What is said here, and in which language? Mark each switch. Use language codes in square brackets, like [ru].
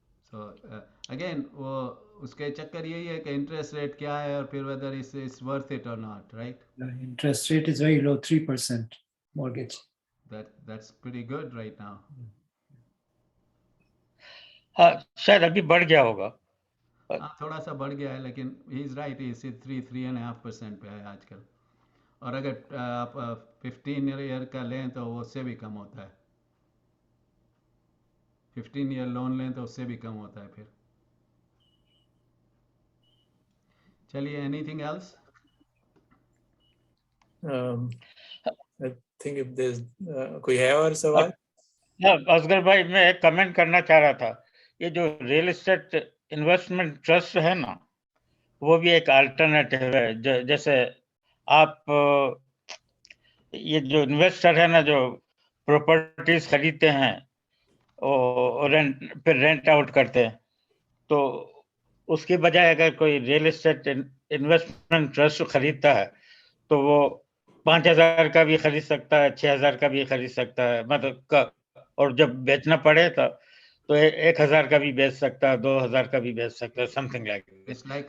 [en] So again, [hi] वो उसके चक्कर यही है कि [en] interest rate [hi] क्या है और फिर [en] whether it's worth it or not, right? The interest rate is very low, 3% mortgage. That's pretty good right now. [hi] हाँ, शायद अभी बढ़ गया होगा। हाँ, थोड़ा सा बढ़ गया है, लेकिन [en] he is right, he [hi] 3.5% पे है आजकल। और अगर आप 15 ईयर का लें तो वो उससे भी कम होता है। 15 ईयर लोन लें तो उससे भी कम होता है फिर। [en] चलिए, anything else? I think if there's [hi] कोई है और सवाल? असगर भाई, मैं एक कमेंट करना चाह रहा था। ये जो रियल एस्टेट इन्वेस्टमेंट ट्रस्ट है ना, वो भी एक अल्टरनेटिव है। जैसे आप ये जो इन्वेस्टर है ना, जो प्रॉपर्टीज खरीदते हैं और रेंट आउट करते हैं, तो उसके बजाय अगर कोई रियल एस्टेट इन्वेस्टमेंट ट्रस्ट खरीदता है तो वो 5,000 का भी खरीद सकता है, 6,000 का भी खरीद सकता है, मतलब और जब बेचना पड़े तो 1,000 का भी बेच सकता है, 2,000 का भी बेच सकता है, [en] Something like this.